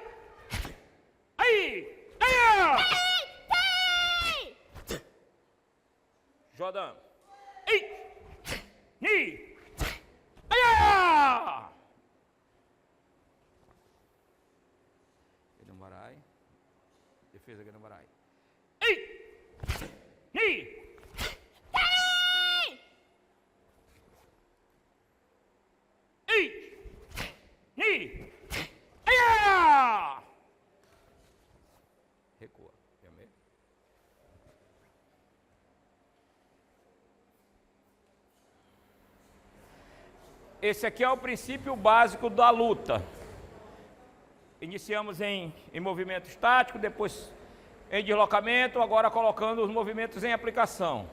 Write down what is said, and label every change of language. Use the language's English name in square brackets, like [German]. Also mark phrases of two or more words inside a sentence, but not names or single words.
[Portuguese] Aí! Aí! Jordão. Ei! Ni! Aí! Gedabarai. Defesa Gedabarai. Ei! Ni! Ei! Ni! Aí! Recua. Yame. Esse aqui é o princípio básico da luta. Iniciamos em movimento estático, depois em deslocamento, agora colocando os movimentos em aplicação.